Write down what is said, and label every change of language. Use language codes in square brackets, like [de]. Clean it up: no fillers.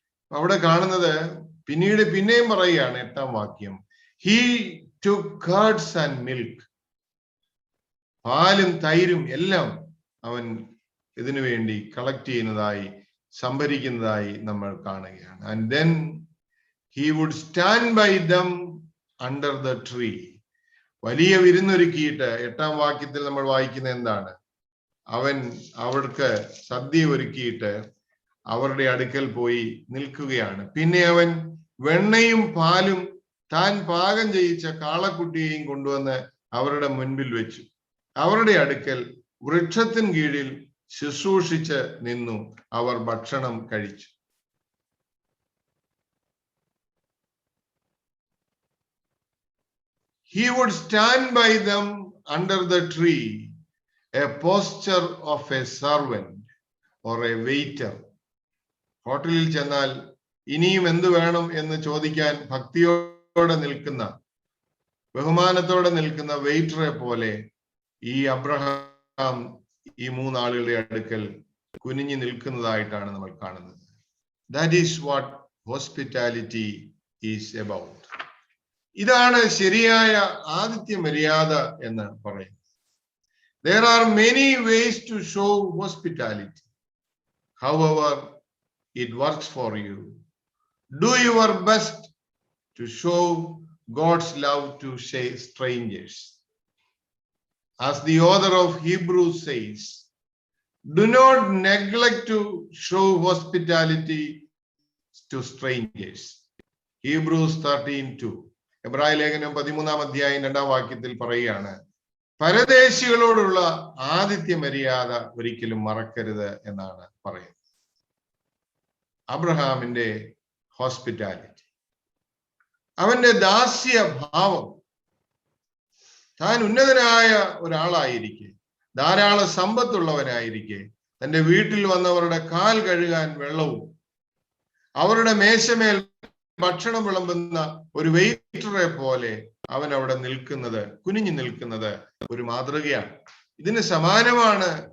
[ml] അവിടെ കാണുന്നത് പിന്നെയും പറയുകയാണ് 8ാം വാക്യം, [en] he took curds and milk. [ml] പാലും തൈരും എല്ലാം അവൻ ഇതിനു വേണ്ടി കളക്ട് ചെയ്യുന്നതായി, സംഭരിക്കുന്നതായി നമ്മൾ കാണുകയാണ്. [en] And then he would stand by them under the tree. [ml] വലിയ വിരുന്നൊരുക്കിയിട്ട് 8ാം വാക്യത്തിൽ നമ്മൾ വായിക്കുന്ന എന്താണ്? അവൻ അവർക്ക് സദ്യ ഒരുക്കിയിട്ട് അവരുടെ അടുക്കൽ പോയി നിൽക്കുകയാണ്. പിന്നെ അവൻ വെണ്ണയും പാലും താൻ പാകം ചെയ്യിച്ച കാളക്കുട്ടിയെയും കൊണ്ടുവന്ന് അവരുടെ മുൻപിൽ വെച്ചു. അവരുടെ അടുക്കൽ വൃക്ഷത്തിൻ കീഴിൽ ശുശ്രൂഷിച്ച് നിന്നു. അവർ ഭക്ഷണം കഴിച്ചു. [en] He would stand by them under the tree, a posture of a servant or a waiter. [ml] ഹോട്ടലിൽ ചെന്നാൽ ഇനിയും എന്ത് വേണം എന്ന് ചോദിക്കാൻ ഭക്തിയോടെ നിൽക്കുന്ന, ബഹുമാനത്തോടെ നിൽക്കുന്ന വെയിറ്ററെ പോലെ ഈ അബ്രഹാം ഈ 3 ആളുകളുടെ അടുക്കൽ കുനിഞ്ഞു നിൽക്കുന്നതായിട്ടാണ് നമ്മൾ കാണുന്നത്. [en] That is what hospitality is about. [ml] ഇതാണ് ശരിയായ ആതിഥ്യ മര്യാദ എന്ന് പറയുന്നത്. [en] There are many ways to show hospitality. However it works for you, do your best to show God's love to strangers. As the author of Hebrews says, do not neglect to show hospitality to strangers. Hebrews 13:2. [ml] എബ്രായ ലേഖനം 13-ാം അധ്യായം 2-ാം വാക്യത്തിൽ പറയുകയാണ്, പരദേശികളോടുള്ള ആതിഥ്യ മര്യാദ ഒരിക്കലും മറക്കരുത് എന്നാണ് പറയുന്നത്. അബ്രഹാമിന്റെ ഹോസ്പിറ്റാലിറ്റി, അവന്റെ ദാസ്യ ഭാവം, താൻ ഉന്നതനായ ഒരാളായിരിക്കെ, ധാരാളം സമ്പത്തുള്ളവനായിരിക്കെ, തന്റെ വീട്ടിൽ വന്നവരുടെ കാൽ കഴുകാൻ വെള്ളവും അവരുടെ മേശമേൽ ഭക്ഷണം വിളമ്പുന്ന ഒരു വെയിറ്ററെ പോലെ അവൻ അവിടെ നിൽക്കുന്നത്, കുനിഞ്ഞു നിൽക്കുന്നത് ഒരു മാതൃകയാണ്. ഇതിന് സമാനമാണ്